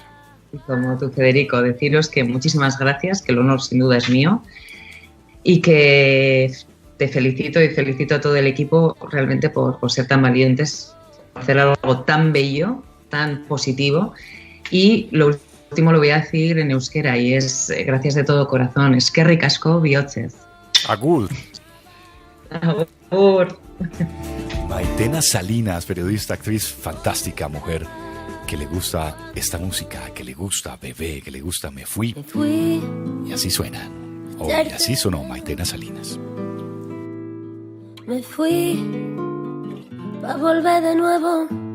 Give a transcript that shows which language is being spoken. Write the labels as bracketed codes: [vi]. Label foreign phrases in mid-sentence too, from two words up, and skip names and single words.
[es] Como tú, Federico, deciros que muchísimas gracias, que el honor sin duda es mío, y que te felicito y felicito a todo el equipo realmente por ser tan valientes, por hacer algo tan bello, tan positivo. Y lo último lo voy a decir en euskera y es gracias de todo corazón. [eu] Eskerrik asko bihotzez. Agur. Agur. [es] Maitena Salinas, periodista, actriz, fantástica mujer, que le gusta esta música, que le gusta Bebé, que le gusta Me Fui. Y así suena. Y así sonó Maitena Salinas. Me fui pa' volver de nuevo.